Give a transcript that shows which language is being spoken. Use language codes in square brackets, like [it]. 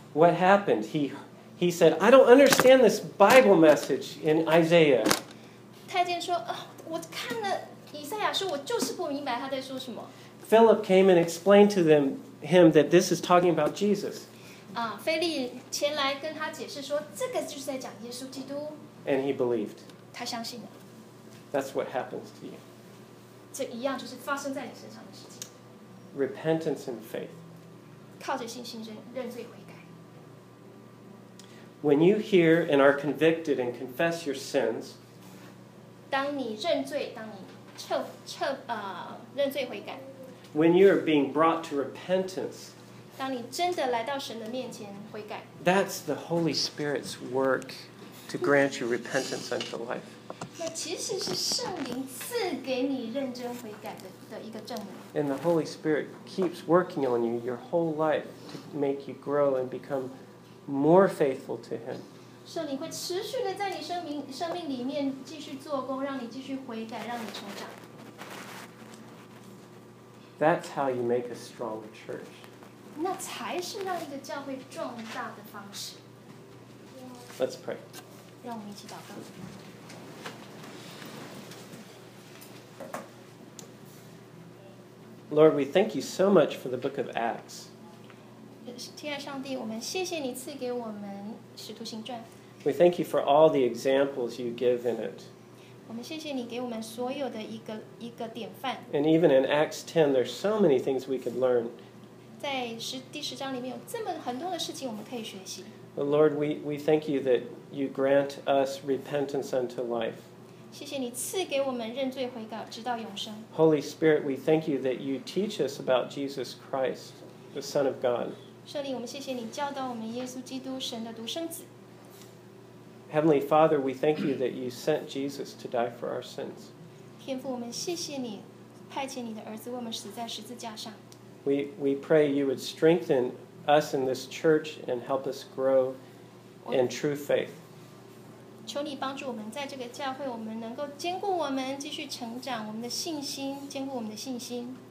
[en] What happened? He said, "I don't understand this Bible message in Isaiah." [zh] 太监说，我看了以赛亚书，我就是不明白他在说什么。 [en] Philip came and explained to him that this is talking about Jesus. [zh] 腓力前来跟他解释说，这个就是在讲耶稣基督。 [en] And he believed. [zh] 他相信了。 [en] That's what happens to you. [zh] 这一样就是发生在你身上的事情。 [en] Repentance and faith. [zh] 靠着信心认罪悔改。 [en] When you hear and are convicted and confess your sins, [zh] 当你认罪，当你认罪悔改。 [en] When you are being brought to repentance, [zh] 当你真的来到神的面前悔改 [en] ，That's the Holy Spirit's work to grant you repentance unto life. [zh] 那其实是圣灵赐给你认真悔改的一个证明。 [en] And the Holy Spirit keeps working on you your whole life to make you grow and become more faithful to Him. [zh] 圣灵会持续的在你生命里面继续做工，让你继续悔改，让你成长。 [en] That's how you make a strong church. [zh] 那才是让一个教会壮大的方式。 [en] Let's pray. [zh] 让我们一起祷告。 [en] Lord, we thank you so much for the book of Acts. [zh] 亲爱上帝，我们谢谢你赐给我们《使徒行传》。 [en] We thank you for all the examples you give in it. [zh] 我们谢谢你给我们所有的一个典范。 [en] And even in Acts 10, there's so many things we could learn. [zh] 在第十章里面有这么很多的事情我们可以学习。 [en] But Lord, we thank you that you grant us repentance unto life. [zh] 谢谢你赐给我们认罪悔改直到永生。 [en] Holy Spirit, we thank you that you teach us about Jesus Christ, the Son of God. [zh] 圣灵，我们谢谢你教导我们耶稣基督神的独生子。 [en] Heavenly Father, we thank you that you sent Jesus to die for our sins. [zh] 天父，我们谢谢你派遣你的儿子为我们死在十字架上。 [en] We pray you would strengthen us in this church and help us grow in true faith. [zh] 求你帮助我们在这个教会，我们能够坚固我们继续成长我们的信心，坚固我们的信心。